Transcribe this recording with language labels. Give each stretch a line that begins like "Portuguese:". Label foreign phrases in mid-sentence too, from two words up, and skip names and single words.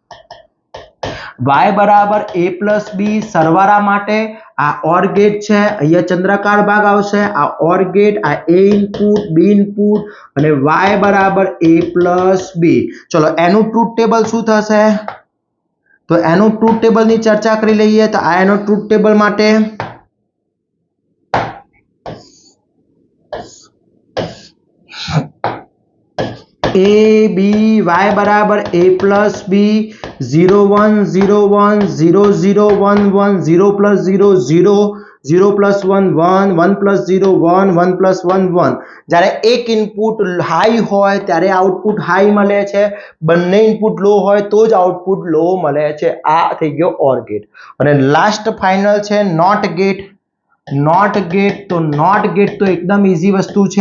Gujarati: y બરાબર
English: a plus b
Gujarati: સરવાળા માટે આ
English: OR gate
Gujarati: છે. અહીંયા ચંદ્રાકાર ભાગ આવશે. આ
English: OR gate,
Gujarati: આ a ઇનપુટ, b ઇનપુટ અને y બરાબર
English: a plus b.
Gujarati: ચલો એનું
English: truth table
Gujarati: શું થશે? તો એનું
English: truth table
Gujarati: ની ચર્ચા કરી લઈએ. તો આ એનો
English: truth table
Gujarati: માટે a b y બરાબર
English: a plus b,
Gujarati: 0 1 0 1 0 0 1 1, 0 plus 0 0, 0 plus 1 1, 1 plus 0 1, 1 plus 1 1. જ્યારે એક
English: input high
Gujarati: હોય ત્યારે
English: output high
Gujarati: મળે છે, બંને
English: input low
Gujarati: હોય તો જ
English: output low
Gujarati: મળે છે. આ થઈ ગયો
English: OR gate.
Gujarati: અને
English: last final
Gujarati: છે
English: NOT gate. NOT gate,
Gujarati: તો
English: NOT gate
Gujarati: તો એકદમ ઈઝી વસ્તુ છે.